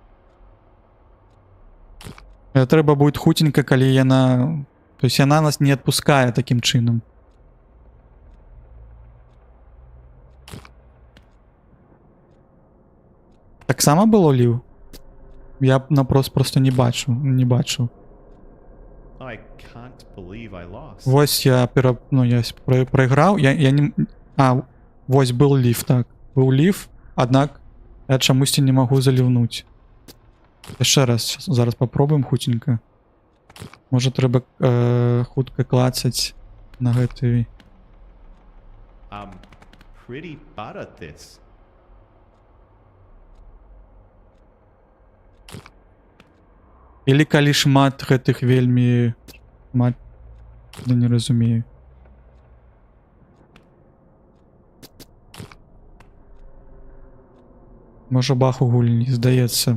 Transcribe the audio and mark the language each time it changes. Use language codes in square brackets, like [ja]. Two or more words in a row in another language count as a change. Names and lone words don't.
[be] Трэба будет хутенька, калі яна... То есть яна нас не адпускае такім чынам. Таксама было ліў? Я просто не бачу. [en] I can't believe I lost. [be] Вось я прайграў. Вось был ліф, так. Быў ліф, аднак я чамусьці не магу заліўнуць. Яшчэ раз, зараз попробуем хутенька. Можа трэба хутка клацаць на гэты... [en] I'm pretty bad at this. [be] Или калі шмат гэтых вельмі... Да не разумею. Можа бах у гульні, здаецца.